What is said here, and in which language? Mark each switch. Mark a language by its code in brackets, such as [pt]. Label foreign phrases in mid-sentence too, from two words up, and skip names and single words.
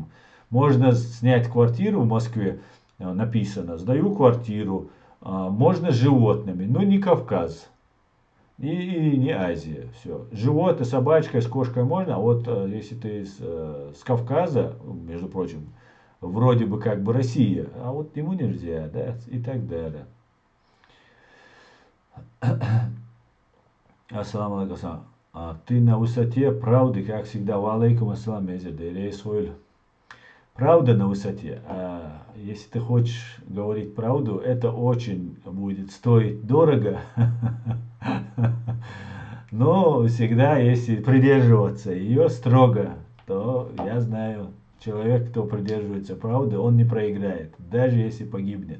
[ru] Можно снять квартиру в Москве, написано, сдаю квартиру, можно с животными, но не Кавказ. И не Азия. Все. Животное, собачкой, с кошкой можно, а вот если ты с Кавказа, между прочим, вроде бы как бы Россия, а вот ему нельзя, да, и так далее. [ar] السلام عليكم. [ru] Ты на высоте правды, как всегда. [ar] وعليكم السلام, Исраиль. [ru] Правда на высоте. А если ты хочешь говорить правду, это очень будет стоить дорого. Но всегда, если придерживаться ее строго, то я знаю, человек, кто придерживается правды, он не проиграет, даже если погибнет.